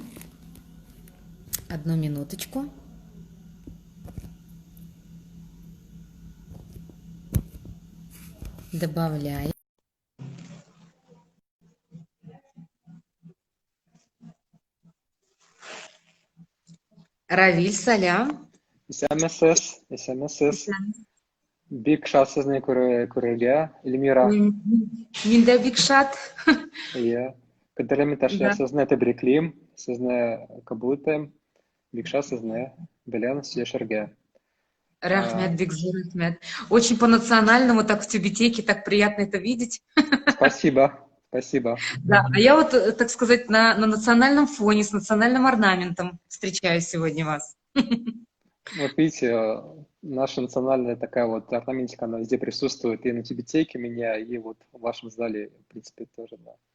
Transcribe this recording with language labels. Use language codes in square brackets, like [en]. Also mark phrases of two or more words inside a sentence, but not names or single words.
[ru] Одну минуточку. Добавляем. [tt] Равиль, салям. Исәнмесез. Бик шат сезне күрергә, Эльмира. Мин дә бик шат. Иә. Кадерле иптәшләр, сезне тәбриклим, сезне кабул итәм. Бик шат сезне белән сөйләшергә. Рахмет, бик зур рахмет. [ru] Очень по-национальному, так в тюбетейке, так приятно это видеть. Спасибо, спасибо. Да, а я вот, так сказать, на национальном фоне, с национальным орнаментом встречаю сегодня вас. Вот видите, наша национальная такая вот орнаментика, она везде присутствует, и на тюбетейке меня, и вот в вашем зале, в принципе, тоже, да.